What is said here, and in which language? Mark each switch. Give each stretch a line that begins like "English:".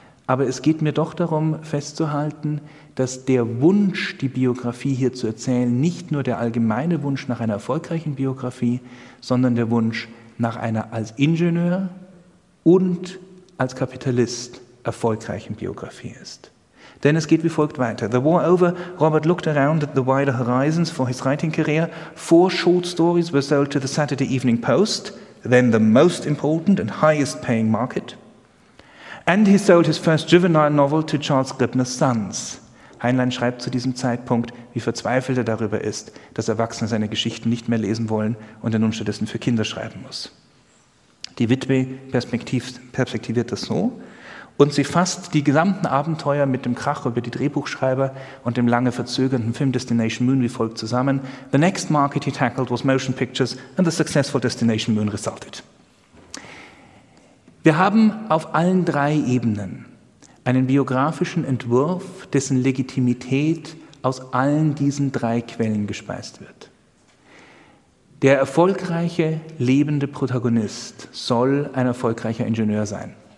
German: Aber es geht mir doch darum, festzuhalten, dass der Wunsch, die Biografie hier zu erzählen, nicht nur der allgemeine Wunsch nach einer erfolgreichen Biografie, sondern der Wunsch nach einer als Ingenieur und als Kapitalist erfolgreichen Biografie ist. Denn es geht wie folgt weiter.
English: The war over, Robert looked around at the wider horizons for his writing career. 4 short stories were sold to the Saturday Evening Post, then the most important and highest paying market. And he sold his first juvenile novel to Charles Scribner's Sons.
German: Heinlein schreibt zu diesem Zeitpunkt, wie verzweifelt er darüber ist, dass Erwachsene seine Geschichten nicht mehr lesen wollen und er nun stattdessen für Kinder schreiben muss. Die Witwe perspektiviert das so. Und sie fasst die gesamten Abenteuer mit dem Krach über die Drehbuchschreiber und dem lange verzögernden Film Destination Moon wie folgt zusammen.
English: The next market he tackled was motion pictures and the successful Destination Moon resulted.
German: Wir haben auf allen drei Ebenen einen biografischen Entwurf, dessen Legitimität aus allen diesen drei Quellen gespeist wird. Der erfolgreiche, lebende Protagonist soll ein erfolgreicher Ingenieur sein.